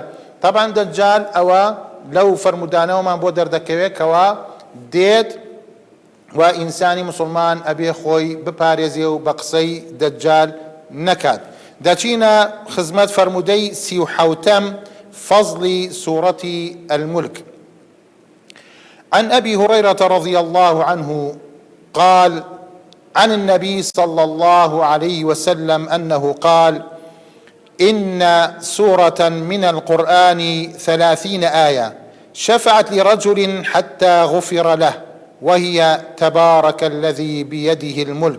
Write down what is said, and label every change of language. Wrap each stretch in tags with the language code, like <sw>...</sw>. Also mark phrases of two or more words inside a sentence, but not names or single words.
<ckb>طبعاً دەجال ئەوە لەو فەرمودانەوەمان بۆ دەردەکەوێت کەوا دێت و ئینسانی مسلمان ئەبێ خۆی بپارێزێ و بە قسەی دەجال نەکات. دەچینە خزمەت فەرمودەی 37ەم فەزلی سوورەتی الملك.</ckb> <ar>عن أبي هريرة رضي الله عنه قال عن النبي صلى الله عليه وسلم أنه قال إن سورة من القرآن 30 آية شفعت لرجل حتى غفر له وهي تبارك الذي بيده الملك.</ar>